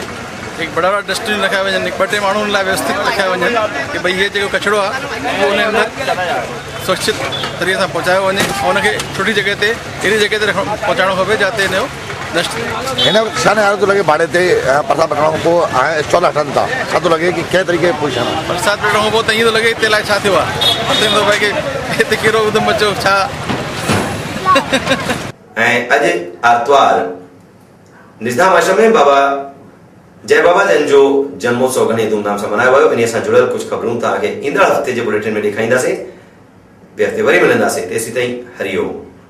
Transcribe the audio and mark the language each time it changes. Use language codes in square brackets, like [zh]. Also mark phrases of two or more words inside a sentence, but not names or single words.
[sd] हिकु बड़ा बड़ा डस्टबिन रखिया वञनि, 2-3 माण्हू उन लाइ व्यवस्थित रखिया वञनि कि भई हीअ जेको कचिड़ो आहे उहो उन अंदरि सुरक्षित तरीक़े सां पहुचायो वञे ऐं उनखे सुठी जॻह ते अहिड़ी जॻह ते पहुचाइणो खपे जिते हिन जो नष्ट थिए। हिन किसान हाणे थो लॻे भाड़े ते प्रसाद वठण खां पोइ हाणे स्टॉल हटनि था, छा थो लॻे कि कंहिं तरीक़े पोज़ीशन आहे? बरसाति वठण खां पोइ त ईअं थो लॻे हिते लाइ छा थियो आहे, पतो नथो पए कि हिते कहिड़ो उधम अचो छा। ऐं अॼु आर्तवार निज़ाम आश्रम में बाबा जय बाबा जन जो जन्मोत्सव घणे धूमधाम सां मल्हायो वियो। इन सां जुड़ियल कुझु ख़बरूं तव्हांखे ईंदड़ हफ़्ते जे बुलेटिन में ॾेखारींदासीं। ॿिए हफ़्ते वरी मिलंदासीं, तेसीं ताईं हरिओम।